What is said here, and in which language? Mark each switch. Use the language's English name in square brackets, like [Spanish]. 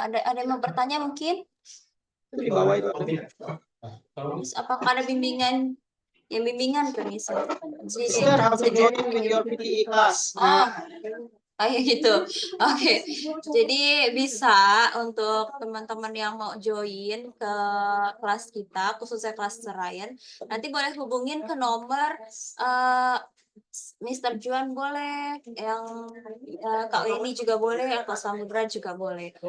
[Indonesian] Ada yang mau bertanya mungkin? Itu di bawah itu. Terus apakah ada bimbingan kan misalnya? [English] Sister, how to join with your PTE class. [Indonesian] Kayak gitu. Oke. Jadi bisa untuk teman-teman yang mau join ke kelas kita, khususnya kelas Serayan, nanti boleh hubungin ke nomor Mr. Juan boleh, yang Kak Weni juga boleh, atau Samudra juga boleh.